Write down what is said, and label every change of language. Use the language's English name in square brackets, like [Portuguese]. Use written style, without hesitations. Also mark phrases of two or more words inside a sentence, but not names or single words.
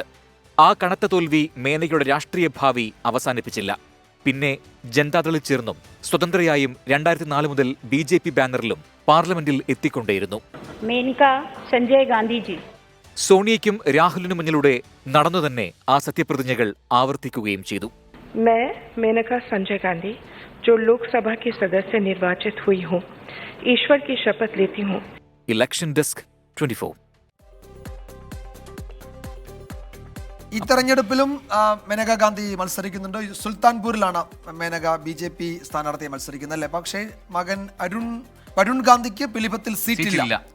[Malayalam] ആ കനത്ത തോൽവി മേനകയുടെ രാഷ്ട്രീയ ഭാവി അവസാനിപ്പിച്ചില്ല. പിന്നെ ജനതാദളിൽ ചേർന്നും സ്വതന്ത്രയായും 2004 മുതൽ BJP ബാനറിലും പാർലമെന്റിൽ എത്തിക്കൊണ്ടേയിരുന്നു. സഞ്ജയ് ഗാന്ധിജി. സോണിയയ്ക്കും രാഹുലിനും മുന്നിലൂടെ നടന്നു തന്നെ ആ സത്യപ്രതിജ്ഞകൾ ആവർത്തിക്കുകയും ചെയ്തു. [Hindi] मैं मेनका संजय गांधी जो लोकसभा की सदस्य निर्वाचित हुई हूँ, ईश्वर की शपथ लेती हूँ. [Malayalam] ഇലക്ഷൻ ഡെസ്ക് 24. ഈ തെരഞ്ഞെടുപ്പിലും മേനകാ ഗാന്ധി മത്സരിക്കുന്നുണ്ട്. സുൽത്താൻപൂരിലാണ് മേനക BJP സ്ഥാനാർത്ഥിയെ മത്സരിക്കുന്നത്, അല്ലേ? പക്ഷേ മകൻ വരുൺ ഗാന്ധിക്ക് പിലിഭത്തിൽ സീറ്റില്ല.